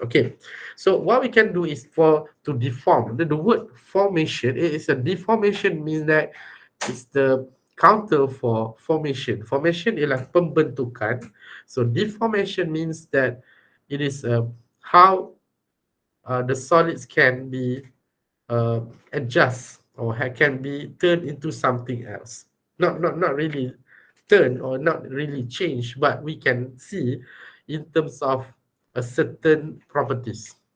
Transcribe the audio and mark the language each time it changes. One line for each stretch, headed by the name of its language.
English: Okay, so what we can do is for to deform the word formation. It is a deformation means that it's the counter for formation.
Malay: Formation ialah pembentukan.
English: So deformation means that it is how the solids can be uh, adjust or can be turned into something else. Not really turn or not really change, but we can see in terms of a certain properties.